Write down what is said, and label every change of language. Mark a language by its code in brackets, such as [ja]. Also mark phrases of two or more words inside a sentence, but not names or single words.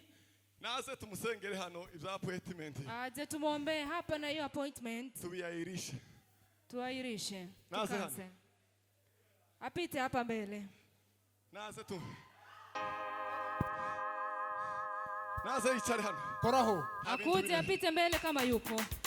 [rn] Naze tumusengere hano ibya appointment. [sw] Aje tumuombe hapa na hiyo appointment. Tuairishe. Tuairishe. [rn] Naze hano. [sw] Apite hapa mbele. [rn] Naze tu. Naze ichare hano. Koraho. [sw] Akuje apite mbele kama yupo.